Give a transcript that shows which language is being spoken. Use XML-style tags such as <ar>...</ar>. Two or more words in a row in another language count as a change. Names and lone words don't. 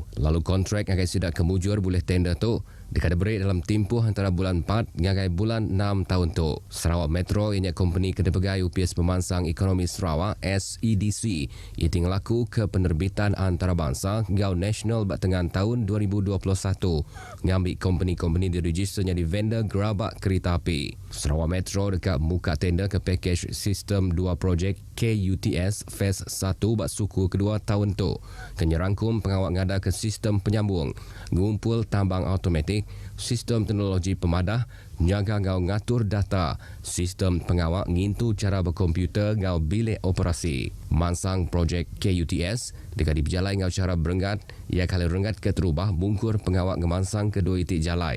<iba>Lalu kontrak akan sidak kemujur boleh tender tu dekat berik dalam tempoh antara bulan 4 ngagai bulan 6 tahun tu. Sarawak Metro ianya company kedepegai UPS Pemansang Ekonomi Sarawak SEDC. Ia tinggal laku ke penerbitan antarabangsa ngau nasional bak tengan tahun 2021. Ngambil company-company diregisternya di vendor gerabak kereta api. Sarawak Metro dekat muka tender ke pakej sistem 2 projek KUTS Phase 1 bak suku kedua tahun tu. Kenyerangkum pengawak ngada ke sistem penyambung, ngumpul tambang automatik, sistem teknologi pemadah, nyaga ngau ngatur data, sistem pengawak ngintu cara berkomputer ngau bilik operasi. Mansang projek KUTS dekat diberjalai ngau cara berenggat, ia kali renggat ke terubah bungkur pengawak ngemansang kedua itik jalai.</iba>